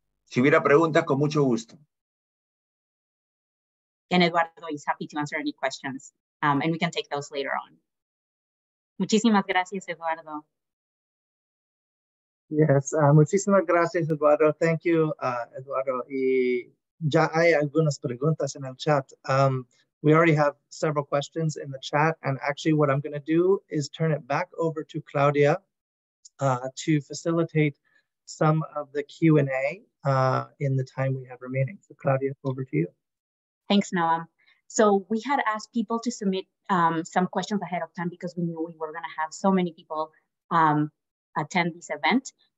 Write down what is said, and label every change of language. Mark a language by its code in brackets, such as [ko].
[es] Si hubiera preguntas, con mucho gusto. [en] And Eduardo is happy to answer any questions, and we can take those later on. [es] Muchísimas gracias, Eduardo. Yes, muchísimas gracias, Eduardo. [en] Thank you, Eduardo. [es] Y ya hay algunas preguntas en el chat. [en] We already have several questions in the chat, and actually what I'm going to do is turn it back over to Claudia to facilitate some of the Q&A in the time we have remaining. So Claudia, over to you. Thanks, Noam. So we had asked people to submit some questions ahead of time because we knew we were going to have so many people attend this event.